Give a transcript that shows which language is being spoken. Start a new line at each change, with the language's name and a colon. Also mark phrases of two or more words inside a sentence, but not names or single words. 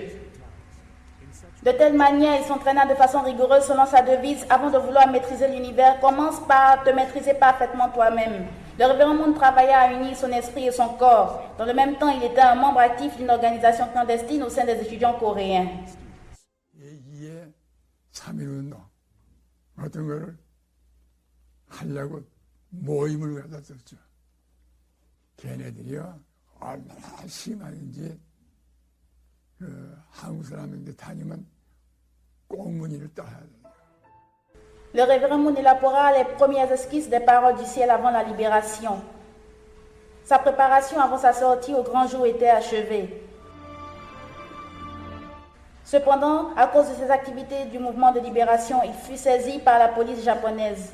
French: De telle manière, il s'entraîna de façon rigoureuse selon sa devise: avant de vouloir maîtriser l'univers, commence par te maîtriser parfaitement toi-même. Le révérend Moon travailla à unir son esprit et son corps. Dans le même temps, il était un membre actif d'une organisation clandestine au sein des étudiants coréens.
Korean: 제2의 3.1운동 어떤 거를 하려고 모임을 가졌었죠. 걔네들이요 얼마나 심한지 한국 사람인데 다니면 꽁무니를 떠야 돼요.
French: Le révérend Moon élabora les premières esquisses des paroles du ciel avant la libération. Sa préparation avant sa sortie au grand jour était achevée. Cependant, à cause de ses activités du mouvement de libération, il fut saisi par la police japonaise.